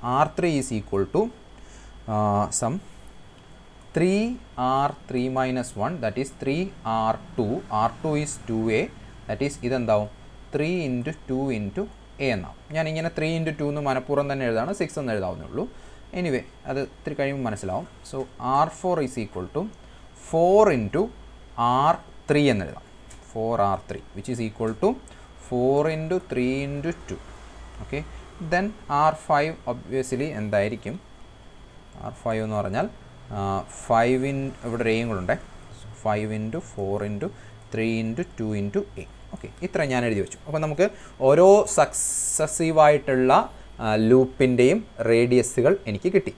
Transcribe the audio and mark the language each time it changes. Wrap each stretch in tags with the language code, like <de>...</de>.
<en>R3 is equal to sum 3R3 - 1 that is 3R2. R2 is 2A, that is</en> <ml>ഇതെന്താവും?</ml> <en>3 into 2 into A</en> <ml>എന്നാവും. ഞാനിങ്ങനെ 3 into 2 എന്ന് മനഃപൂർവ്വം തന്നെ എഴുതാണ്, 6 എന്ന് എഴുതാവുന്നേ ഉള്ളൂ. എനിവേ അത് ഇത്തിരി കഴിയുമ്പോൾ മനസ്സിലാവും.</ml> <en>so R4 is equal to 4 into R3</en> <ml>എന്ന് എഴുതാം.</ml> <en>4R3 which is equal to 4 into 3 into 2.</en> <ml>Okay, then R5 obviously എന്തായിരിക്കും? R5 എന്ന് പറഞ്ഞാൽ 5 ഇവിടെ റേയും കൂടെ ഉണ്ട്. 5 into 4 into 3 into 2 into a. Okay, ഇത്ര ഞാൻ എഴുതി വെച്ചു. അപ്പോൾ നമുക്ക് ഓരോ സക്സസീവായിട്ടുള്ള ലൂപ്പിൻ്റെയും റേഡിയസുകൾ എനിക്ക് കിട്ടി.</ml>